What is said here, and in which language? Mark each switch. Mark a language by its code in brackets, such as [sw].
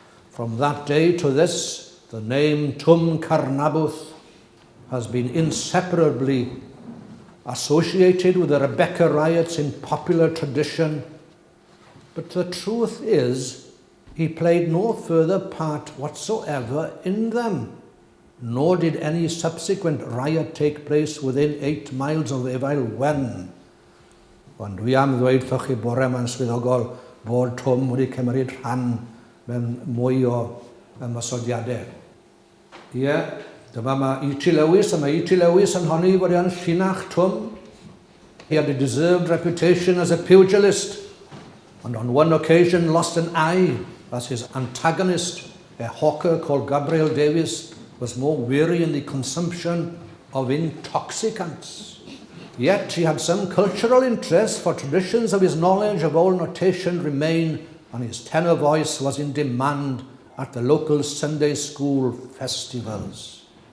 [en] From that day to this, the name Cwm Carnabwth has been inseparably associated with the Rebecca riots in popular tradition, but the truth is he played no further part whatsoever in them, nor did any subsequent riot take place within 8 miles of Efel Wen. [cy] Ond dwi am ddweud wrthych chi bore yma'n swyddogol bod Twm wedi cymryd rhan mewn mwy o ymosodiadau. Ie, dyma mae E.T. Lewis, a mae E.T. Lewis yn honni bod e'n llinach Twm. [en] He had a deserved reputation as a pugilist, and on one occasion lost an eye as his antagonist, a hawker called Gabriel Davis, was more weary in the consumption of intoxicants. Yet he had some cultural interest, for traditions of his knowledge of old notation remain, and his tenor voice was in demand at the local Sunday school festivals.